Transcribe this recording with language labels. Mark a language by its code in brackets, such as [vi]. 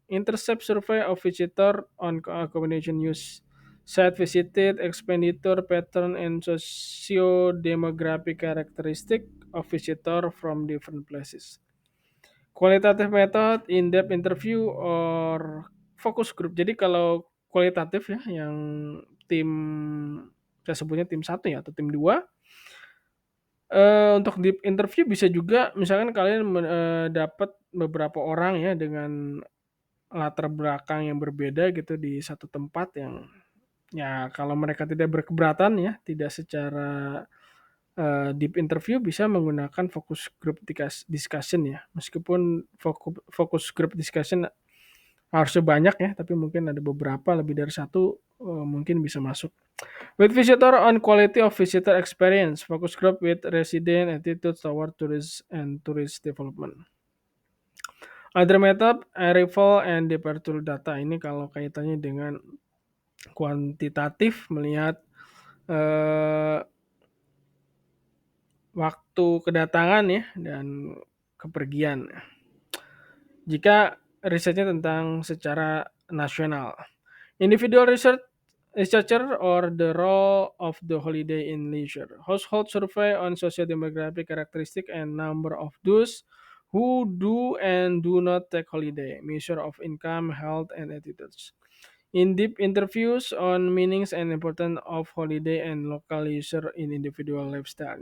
[en] Intercept survey of visitor on combination use. Site visited, expenditure pattern, and socio-demographic characteristic of visitor from different places. Qualitative method, in-depth interview, or focus group. [id] Jadi kalau kualitatif ya, yang tim, saya sebutnya tim 1 ya, atau tim 2, untuk deep interview bisa juga misalkan kalian dapat beberapa orang ya dengan latar belakang yang berbeda gitu di satu tempat yang ya kalau mereka tidak berkeberatan ya, tidak secara deep interview bisa menggunakan focus group discussion ya. Meskipun focus group discussion harusnya banyak ya, tapi mungkin ada beberapa lebih dari satu mungkin bisa masuk. [en] With visitor on quality of visitor experience, focus group with resident attitude toward tourist and tourist development. Other method, arrival and departure data. [id] Ini kalau kaitannya dengan kuantitatif melihat waktu kedatangan ya dan kepergian. Jika risetnya tentang secara nasional. [en] Individual researcher or the role of the holiday in leisure. Household survey on socio-demographic characteristic and number of those who do and do not take holiday. Measure of income, health, and attitudes. In-depth interviews on meanings and importance of holiday and local leisure in individual lifestyle.